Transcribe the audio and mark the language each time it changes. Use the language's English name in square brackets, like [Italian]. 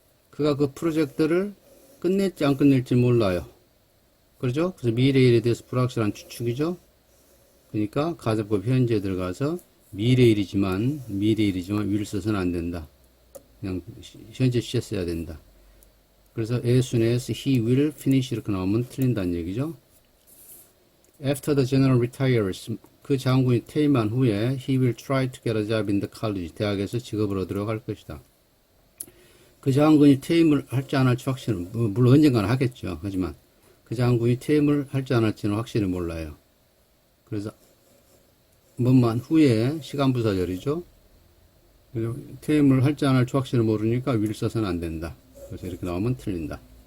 [Korean] 그가 그 프로젝트를 끝낼지 안 끝낼지 몰라요. 그렇죠? 그래서 미래일에 대해서 불확실한 추측이죠. 그러니까 가정법 현재에 들어가서 미래일이지만 will 써서는 안 된다. 그냥 현재 시제 써야 된다. 그래서 [English] as soon as he will finish [Korean] 이렇게 나오면 틀린다는 얘기죠. [English] After the general retires, [Korean] 그 장군이 퇴임한 후에 [English] he will try to get a job in the college, [Korean] 대학에서 직업을 얻으려고 할 것이다. 그 장군이 퇴임을 할지 안 할지 확실은 물론 언젠가는 하겠죠. 하지만 그 장군이 퇴임을 할지 안 할지는 확실히 몰라요. 그래서 뭐만 후에 시간부사절이죠. 퇴임을 할지 안 할지 확실히 모르니까 will 써서는 안 된다. 그래서 이렇게 나오면 틀린다.